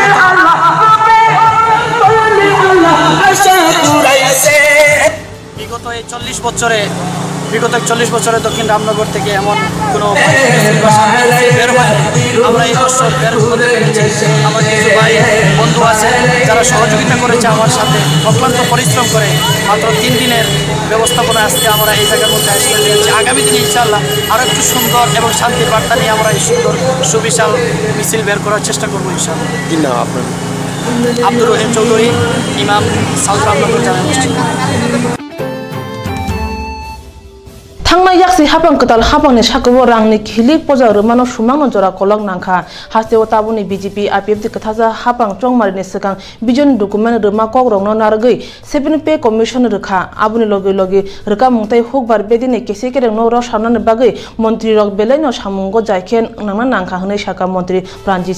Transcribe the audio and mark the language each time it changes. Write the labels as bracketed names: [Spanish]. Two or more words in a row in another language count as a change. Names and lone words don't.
[Bangla] বিগত এই 40 বছরে দক্ষিণ রামনগর থেকে এমন কোনো বের হয় আমরা এই বছর বের হতে পেরেছি আমার কিছু ভাই বন্ধু আছে যারা সহযোগিতা করেছে আমার সাথে অক্লান্ত পরিশ্রম করে মাত্র 3 দিনের ব্যবস্থাপনা আজকে আমরা এই জায়গার মধ্যে আসতে পেরেছি আগামী দিনে [Arabic] إن شاء الله [Bangla] আরও একটু সুন্দর এবং শান্তির বার্তা নিয়ে আমরা এই সুন্দর সুবিশাল মিছিল বের করার চেষ্টা করবো [Arabic] إن شاء الله. [Bangla] কি নাম আপনার? আব্দুর রহিম চৌধুরী, ইমাম সাউথ রামনগর জামে মসজিদ। [Kok Borok] Thangna yaksi hapang ketal hapang ni sakwo rangni khilik poja rumano sumangno jora kolok nangkha hasteo tabuni BJP APF de kathaja hapang chongmari ni sekang bijon document ruma kok rongno nargei 7 [English] pay commission [Kok Borok] rukha abuni logi logi ruka mungtai hukbar bedine kese kereng no ro sarnane bagai montri rok belaino samungo jaikhen nangna nangkha hne saka montri Pranjit